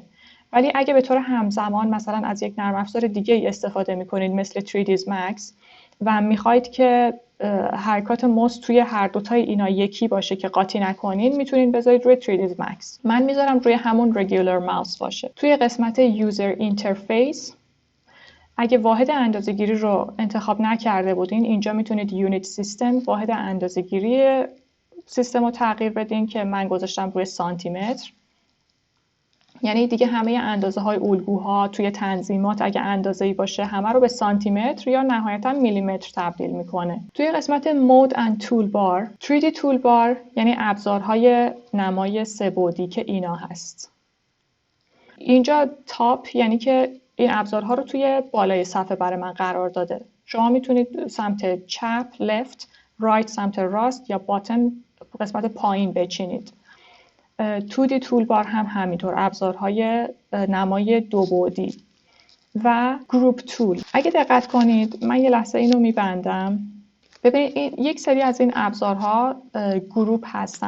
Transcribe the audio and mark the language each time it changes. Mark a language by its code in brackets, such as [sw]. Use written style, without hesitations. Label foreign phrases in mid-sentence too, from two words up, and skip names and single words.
[fa] ولی اگه به طور همزمان مثلا از یک نرم افزار دیگه ای استفاده میکنید مثل 3ds Max و میخواید که حرکات موس توی هر دوتای اینا یکی باشه که قاطی نکنین میتونید بذارید روی 3ds Max. من میذارم روی همون [en] regular mouse [fa] باشه. توی قسمت [en] user interface [fa] اگه واحد اندازه‌گیری رو انتخاب نکرده بودین اینجا میتونید [en] unit system [fa] واحد اندازه‌گیری سیستم رو تغییر بدین که من گذاشتم روی سانتیمتر. یعنی دیگه همه اندازه های الگوها توی تنظیمات اگه اندازه‌ای باشه همه رو به سانتیمتر یا نهایتا میلیمتر تبدیل میکنه. توی قسمت [en] Mode and Toolbar 3D Toolbar [fa] یعنی ابزارهای نمای سه‌بعدی که اینا هست. اینجا تاپ یعنی که این ابزارها رو توی بالای صفحه برای من قرار داده. شما میتونید سمت چپ [en] left، right [fa] سمت راست یا bottom قسمت پایین بچینید. 2D تولبار هم همینطور ابزارهای نمای دو بعدی و [en] group tool. [fa] اگه دقت کنید من یه لحظه اینو میبندم. ببینید یک سری از این ابزارها گروپ هستن.